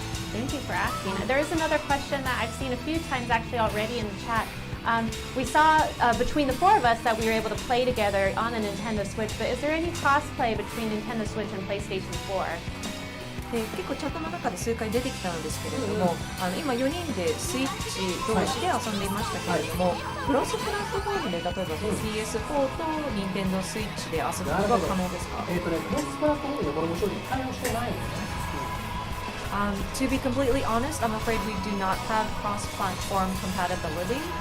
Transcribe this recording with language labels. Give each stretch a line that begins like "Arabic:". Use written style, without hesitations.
English: Thank you for asking. There is another question that I've seen a few times actually already in the chat. We saw between the 4 of us that we were able to play together on the Nintendo Switch, but is there any cross-play between Nintendo Switch and PlayStation 4?
Japanese: で結構チャットの中で数回出てきたのですけれども、今4人でスイッチ同士で遊んでいましたけれども、クロスプラットフォームで例えばその PS4 と Nintendo スイッチで遊ぶことが可能ですか？クロスプラットフォームでこれも正直対応してないんですね。
English: To be completely honest, I'm afraid we do not have cross-platform compatibility.